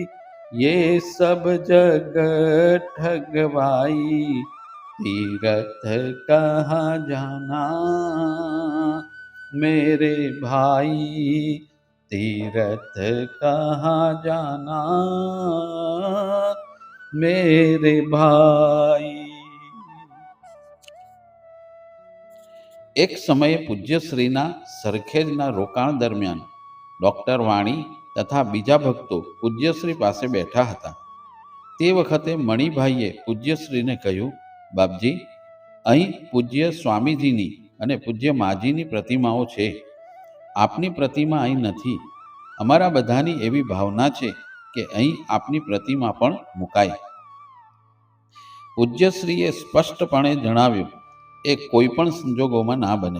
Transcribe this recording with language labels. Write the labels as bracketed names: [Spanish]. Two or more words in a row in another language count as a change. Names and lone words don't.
[Hindi] ये सब जग ठगवाई, तीरथ कहाँ जाना मेरे भाई। तीरथ कहाँ जाना मेरे भाई। [Gujarati] એક સમયે પૂજ્યશ્રીના સરખેજના રોકાણ દરમિયાન ડૉક્ટર વાણી તથા બીજા ભક્તો પૂજ્યશ્રી પાસે બેઠા હતા। તે વખતે मणिभाઈએ પૂજ્યશ્રીને કહ્યું, બાપજી, અહીં પૂજ્ય સ્વામીજીની અને પૂજ્ય માજીની પ્રતિમાઓ છે, આપની પ્રતિમા અહીં નથી. અમારા બધાની એવી ભાવના છે કે અહીં આપની પ્રતિમા પણ મુકાય. પૂજ્યશ્રીએ સ્પષ્ટપણે જણાવ્યું, એ કોઈ પણ સંજોગોમાં ના બને.